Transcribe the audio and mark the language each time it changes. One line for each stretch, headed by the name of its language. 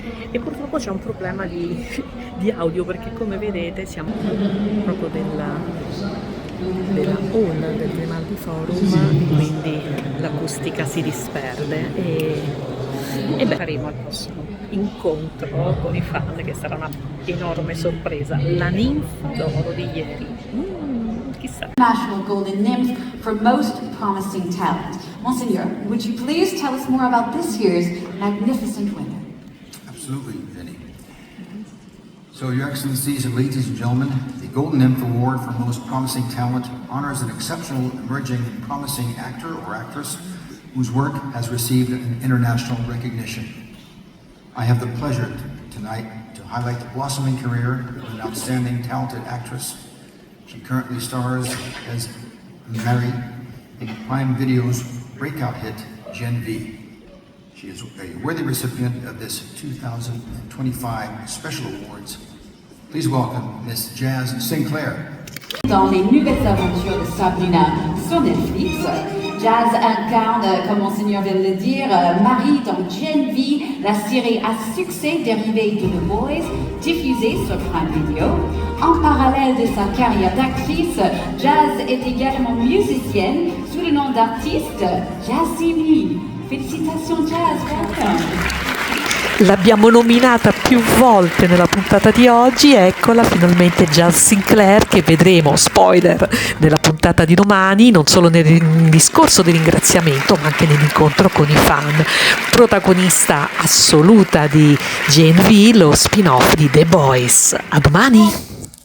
Italian: E purtroppo c'è un problema di audio perché come vedete siamo proprio della hall del Grimaldi Forum, quindi l'acustica si disperde e beh, faremo al prossimo incontro con i fan che sarà una enorme sorpresa, la ninfa d'oro di ieri. Chissà.
English: National Golden Nymph for Most Promising Talent. Monseigneur, would you please tell us more about this year's magnificent winner? Absolutely, Vinny. So, Your Excellencies and ladies and gentlemen, the Golden Nymph Award for Most Promising Talent honors an exceptional, emerging, and promising actor or actress whose work has received an international recognition. I have the pleasure tonight to highlight the blossoming career of an outstanding, talented actress. She currently stars as Mary in Prime Video's breakout hit, Gen V. She is a worthy recipient of this 2025 Special Awards. Please welcome Miss Jazz Sinclair.
French: Dans les nouvelles aventures de Sabrina sur Netflix, Jazz incarne, comme Monseigneur vient de le dire, Marie dans Gen V, la série à succès dérivée de The Boys, diffusée sur Prime Video. En parallèle de sa carrière d'actrice, Jazz est également musicienne sous le nom d'artiste Jazzini. Félicitations Jazz,
English: welcome!
Italian: L'abbiamo nominata più volte nella puntata di oggi, eccola finalmente Jazz Sinclair, che vedremo, spoiler, nella puntata di domani, non solo nel discorso di ringraziamento ma anche nell'incontro con i fan. Protagonista assoluta di Gen V, lo spin-off di The Boys. A domani!